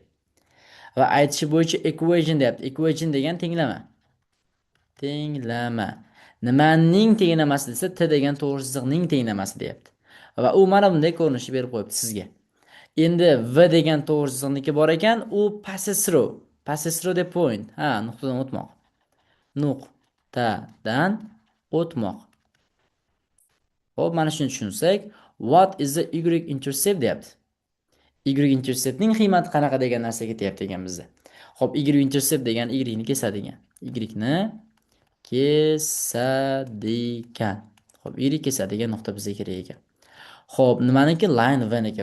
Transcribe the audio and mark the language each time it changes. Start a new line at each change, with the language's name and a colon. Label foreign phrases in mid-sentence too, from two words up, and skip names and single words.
Uzbek: Va aytishi bo'yicha equation deyapti. Equation degan tenglama. Tenglama. Nimaning tenglamasi desa, t degan to'g'ri chiziqning tenglamasi deyapti. Va u mana bunday ko'rinishni berib qo'yibdi sizga. Endi v degan to'g'ri chiziqniki bor ekan, u
English: passes through. Passes through the point.
Uzbek: Ha, nuqtadan o'tmoq. Nuqtadan o'tmoq. Xo'p, mana shuni tushunsak,
English: what is the y-intercept deyapti.
Uzbek: Y-interceptning qiymati qanaqa degan narsa ketyapti ekan bizda. Xo'p, y-intercept degan y-ni kesadigan. Y-ni kesadigan. Xo'p, y kesadigan nuqta bizga kerak ekan. Xo'p, nimaniki? Line v niki.